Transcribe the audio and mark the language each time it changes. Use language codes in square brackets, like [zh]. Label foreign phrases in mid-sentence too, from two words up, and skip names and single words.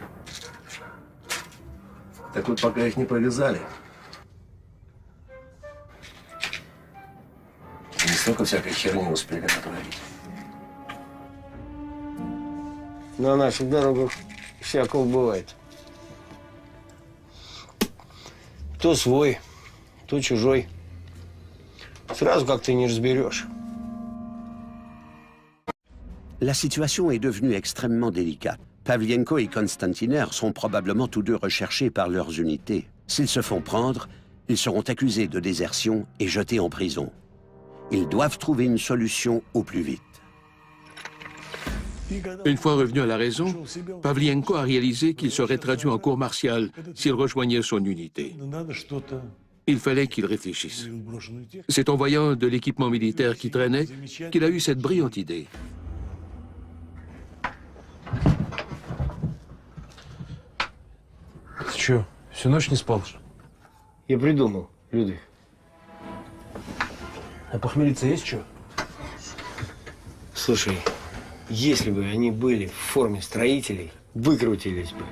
[ru] Так вот, пока их не повязали, не столько всякой херни успели натворить. На наших дорогах всякого бывает. То свой, то чужой. Сразу как-то не разберешь. [fr] La situation est devenue extrêmement délicate. Pavlienko et Konstantiner sont probablement tous deux recherchés par leurs unités. S'ils se font prendre, ils seront accusés de désertion et jetés en prison. Ils doivent trouver une solution au plus vite. Une fois revenu à la raison, Pavlienko a réalisé qu'il serait traduit en cour martiale s'il rejoignait son unité. Il fallait qu'il réfléchisse. C'est en voyant de l'équipement militaire qui traînait qu'il a eu cette brillante idée. [ru] Ты что, всю ночь не спал? Я придумал, Людвиг. А похмелиться есть что? Слушай, если бы они были в форме строителей, выкрутились бы.